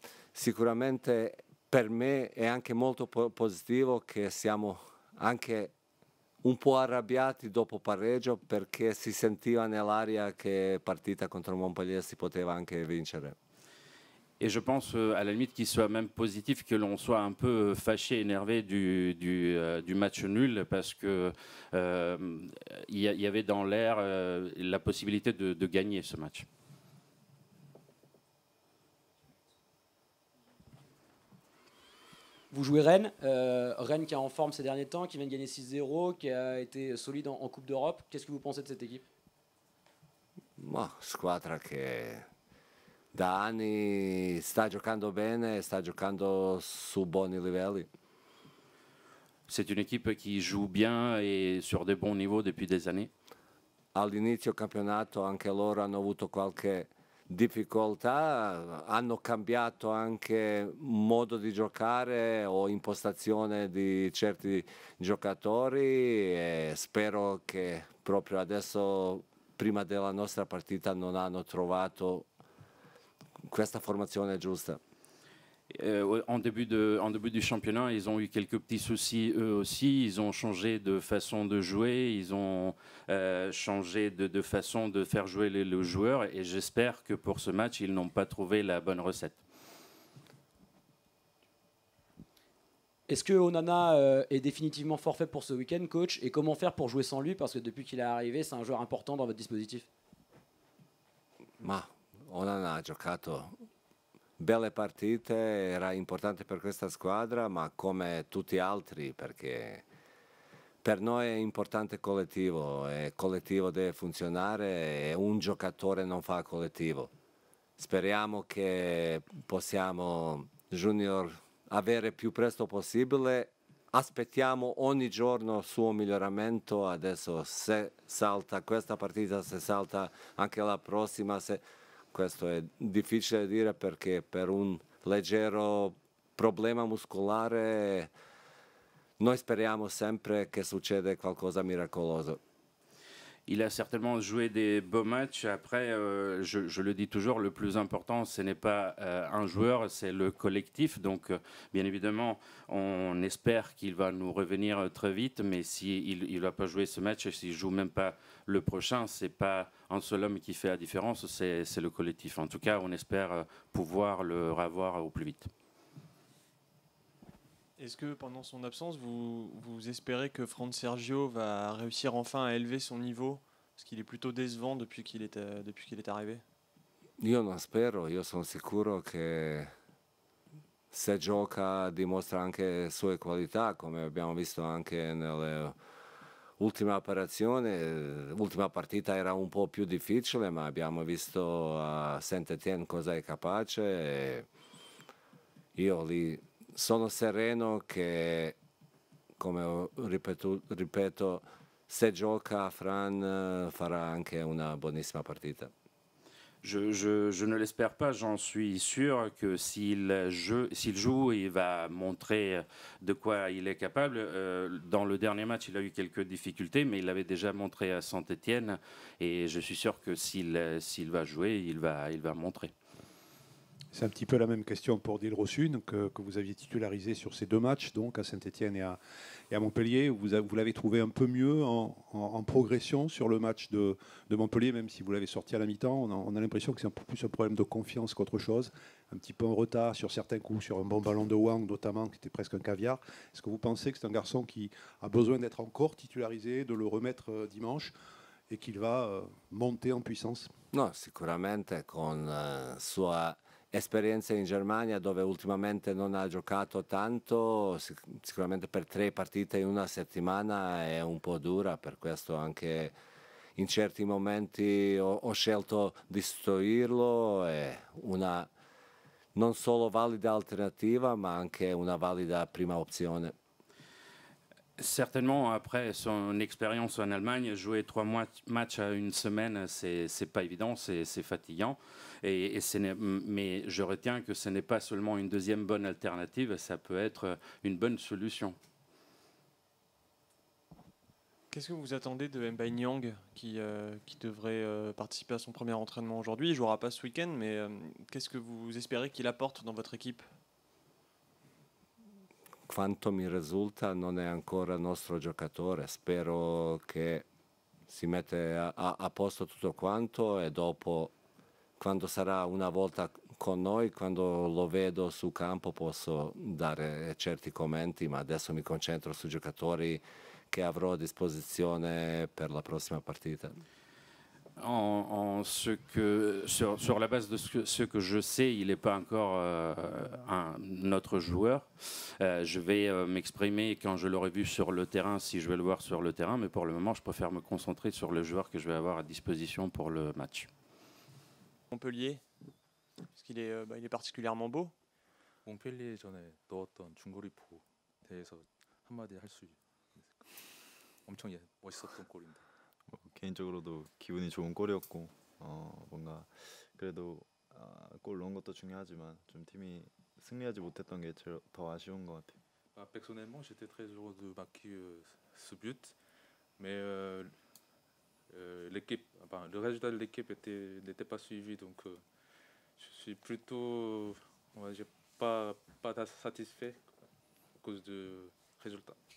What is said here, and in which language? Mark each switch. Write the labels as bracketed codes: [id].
[it] Sicuramente per me è anche molto positivo che siamo anche un po' arrabbiati dopo pareggio, perché si sentiva nell'aria che partita contro Montpellier si poteva anche vincere. [fr] Et je pense à la limite qu'il soit même positif que l'on soit un peu fâché, énervé du match nul, parce que il y avait dans l'air la possibilité de gagner ce match. Vous jouez Rennes, Rennes qui est en forme ces derniers temps, qui vient de gagner 6-0, qui a été solide en Coupe d'Europe. Qu'est-ce que vous pensez de cette équipe? [it] Squadra che da anni sta giocando bene, sta giocando su buoni livelli. [fr] C'est une équipe qui joue bien et sur des bons niveaux depuis des années. [it] All'inizio campionato anche loro hanno avuto qualche difficoltà, hanno cambiato anche modo di giocare o impostazione di certi giocatori, e spero che proprio adesso, prima della nostra partita, non hanno trovato questa formazione giusta. [fr] En début du championnat, ils ont eu quelques petits soucis eux aussi. Ils ont changé de façon de jouer, ils ont changé de façon de faire jouer les joueurs, et j'espère que pour ce match, ils n'ont pas trouvé la bonne recette. Est-ce que Onana est définitivement forfait pour ce week-end, coach? Et comment faire pour jouer sans lui? Parce que depuis qu'il est arrivé, c'est un joueur important dans votre dispositif. [it] Ma Onana ha giocato belle partite, era importante per questa squadra, ma come tutti gli altri, perché per noi è importante collettivo, e il collettivo deve funzionare e un giocatore non fa collettivo. Speriamo che possiamo, Junior, avere più presto possibile. Aspettiamo ogni giorno il suo miglioramento. Adesso se salta questa partita, se salta anche la prossima, questo è difficile dire, perché per un leggero problema muscolare noi speriamo sempre che succeda qualcosa di miracoloso. [fr] Il a certainement joué des beaux matchs. Après, je le dis toujours, le plus important, ce n'est pas un joueur, c'est le collectif. Donc, bien évidemment, on espère qu'il va nous revenir très vite. Mais s'il ne va pas jouer ce match, et s'il ne joue même pas le prochain, ce n'est pas un seul homme qui fait la différence, c'est le collectif. En tout cas, on espère pouvoir le revoir au plus vite. Est-ce que pendant son absence, vous espérez que Fran Sergio va réussir enfin à élever son niveau? Parce qu'il est plutôt décevant depuis qu'il est arrivé. [it] Io non spero, io sono sicuro che se gioca dimostra anche le sue qualità, come abbiamo visto anche nelle ultime apparizioni. L'ultima partita era un po' più difficile, ma abbiamo visto a Saint-Étienne cosa è capace. E io lì sono sereno che, come ripeto, se gioca Fran farà anche una buonissima partita. [fr] Je ne l'espère pas, j'en suis sûr que s'il joue, il va montrer de quoi il est capable. Dans le dernier match, il a eu quelques difficultés, mais il l'avait déjà montré à Saint-Étienne. Et je suis sûr que s'il va jouer, il va montrer. C'est un petit peu la même question pour Dilrosun que vous aviez titularisé sur ces 2 matchs, donc à Saint-Étienne et à Montpellier. Vous l'avez trouvé un peu mieux en progression sur le match de Montpellier, même si vous l'avez sorti à la mi-temps. On a l'impression que c'est un peu plus un problème de confiance qu'autre chose. Un petit peu en retard sur certains coups, sur un bon ballon de Wang notamment, qui était presque un caviar. Est-ce que vous pensez que c'est un garçon qui a besoin d'être encore titularisé, de le remettre dimanche et qu'il va monter en puissance? [it] No, sicuramente con sua esperienza in Germania, dove ultimamente non ha giocato tanto, sicuramente per 3 partite in una settimana è un po' dura, per questo anche in certi momenti ho scelto di sostituirlo. È una non solo valida alternativa, ma anche una valida prima opzione. [fr] Certainement, après son expérience en Allemagne, jouer 3 matchs à une semaine, c'est pas évident, c'est fatigant. Mais je retiens que ce n'est pas seulement une deuxième bonne alternative, ça peut être une bonne solution. Qu'est-ce que vous attendez de Mbaye Niang qui devrait participer à son premier entraînement aujourd'hui? Il ne jouera pas ce week-end, mais qu'est-ce que vous espérez qu'il apporte dans votre équipe? [it] Quanto mi risulta non è ancora nostro giocatore, spero che si mette a posto tutto quanto e dopo, quando sarà una volta con noi, quando lo vedo sul campo posso dare certi commenti, ma adesso mi concentro sui giocatori che avrò a disposizione per la prossima partita. [fr] Sur la base de ce que je sais, il n'est pas encore notre joueur. Je vais m'exprimer quand je l'aurai vu sur le terrain, si je vais le voir sur le terrain, mais pour le moment, je préfère me concentrer sur le joueur que je vais avoir à disposition pour le match. Montpellier, parce qu'il est, il est particulièrement beau. [ko] 몽펠리에 전에 넣었던 중거리포 대해서 한마디 할 수 있을까? 엄청 멋있었던 골인데. 개인적으로도 기분이 좋은 골이었고 뭔가 그래도 골 넣은 것도 중요하지만 좀 팀이 승리하지 못했던 게 더 아쉬운 것 같아요. [fr] Personnellement, j'étais très heureux de marquer ce but, mais l'équipe, le résultat de l'équipe n'était pas suivi, donc je suis plutôt, on va dire, pas satisfait à cause du résultat.